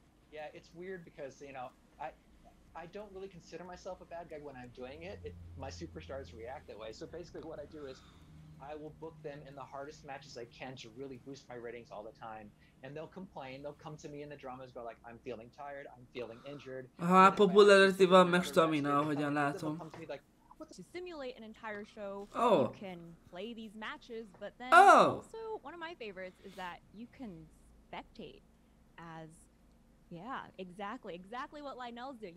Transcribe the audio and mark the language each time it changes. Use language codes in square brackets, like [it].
[en] Yeah, it's weird because, you know, I don't really consider myself a bad guy when I'm doing it. My superstars react that way. So basically what I do is I will book them in the hardest matches I can to really boost my ratings all the time. And they'll complain, they'll come to me in the dramas, go like, I'm feeling tired, I'm feeling injured. [hu] Popularity van, meg stamina, ahogyan látom. [en] To simulate an entire show, you can play these matches, but then also one of my favorites is that you can spectate as, yeah, exactly what Lionel's doing.